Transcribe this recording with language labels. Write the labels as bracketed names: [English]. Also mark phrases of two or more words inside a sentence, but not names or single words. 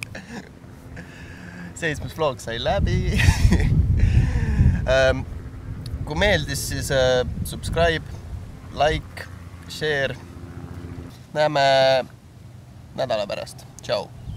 [Estonian] vlog sai läbi. Kui meeldis, siis [English] subscribe, like, share. [Estonian] Näeme nädala pärast. Tšau!